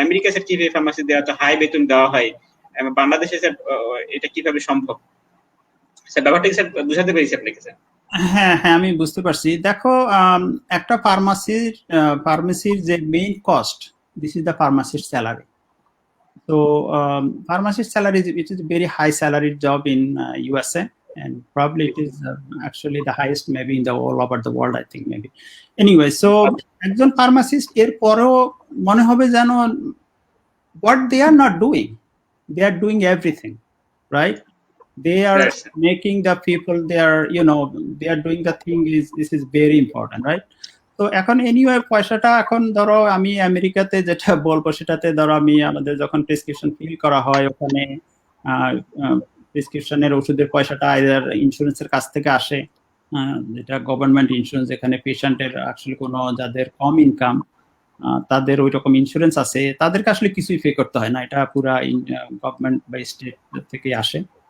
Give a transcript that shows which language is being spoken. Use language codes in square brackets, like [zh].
[bn] America sir কিভাবে ফার্মাসিস্টদের এত high বেতন দেওয়া হয়, বাংলাদেশে স্যার এটা কিভাবে সম্ভব? স্যার ব্যাপারটা স্যার বুঝাতে পেরেছি আপনাকে স্যার? হ্যাঁ হ্যাঁ, আমি বুঝতে পারছি। দেখো, একটা ফার্মাসির যে main cost, [en] This is the pharmacist salary. So pharmacist salary it is a very high salaried job in USA, and probably it is actually the highest maybe in the all over the world, I think maybe. Anyway, so [bn] একজন pharmacist এর পরেও মনে হবে যেন [en] what they are not doing, they are doing everything, right? They are making the people, they are, you know, they are doing the thing is, this is very important, right? [bn] তো এখন anyway পয়সাটা এখন ধরো আমি আমেরিকাতে যেটা বলবো সেটাতে ধরো আমি আমাদের যখন প্রেসক্রিপশন ফিল করা হয় ওখানে প্রেসক্রিপশনের ওষুধের পয়সাটা আইদার ইন্স্যুরেন্সের কাছ থেকে আসে, যেটা গভর্নমেন্ট ইন্স্যুরেন্স, এখানে পেশেন্টের আসলে কোনো যাদের কম ইনকাম তাদের ওই রকম ইন্স্যুরেন্স আছে তাদেরকে আসলে কিছুই পে করতে হয় না, এটা পুরা গভর্নমেন্ট বা স্টেট থেকে আসে।